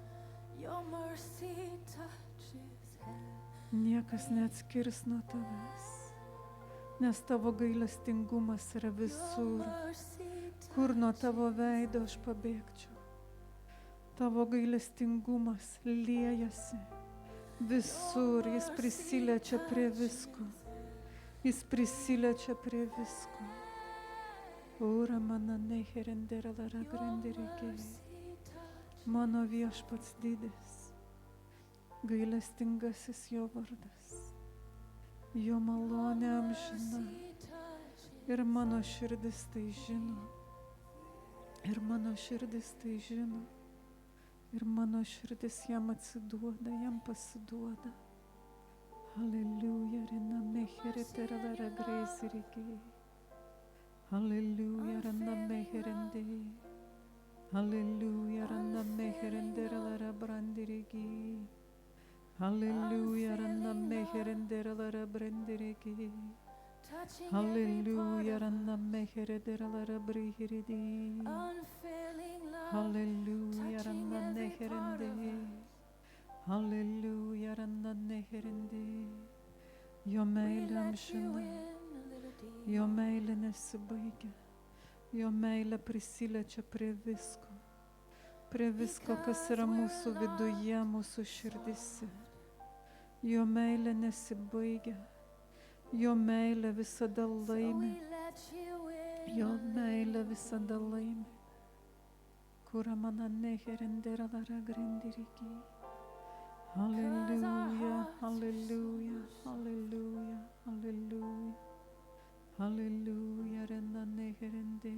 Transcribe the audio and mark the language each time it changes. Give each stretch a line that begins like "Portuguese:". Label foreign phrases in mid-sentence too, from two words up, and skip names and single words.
Lithuanian: Niekas neatskirs nuo tavęs, nes tavo gailestingumas yra visur. Kur nuo tavo veido aš pabėgčiau? Tavo gailestingumas liejasi visur, jis prisiliečia prie visko. Ura mana neherendera lara grandirikė. Mano viešpats didis, gailestingasis jo vardas, jo malonė amžina. Ir mano širdis tai žino, ir mano širdis jam atsiduoda, jam pasiduoda. Hallelujah, rena mehere terala graisiriki. Hallelujah, rena meherende. Hallelujah, rena meherendera brandiriki. Hallelujah, rena meherendera brandiriki. Hallelujah, rena meherendera brihiridi. Hallelujah, rena meherende. Hallelujah, rena meherende. Jo meilė amžina, jo meilė nesibaigia, jo meilė prisiliečia prie visko, kas yra mūsų viduje, mūsų širdise. Jo meilė nesibaigia, jo meilė visada laimi, Kura mana neherendera lara grendiriki. Hallelujah, hallelujah, hallelujah, hallelujah. Hallelujah, rena neherende.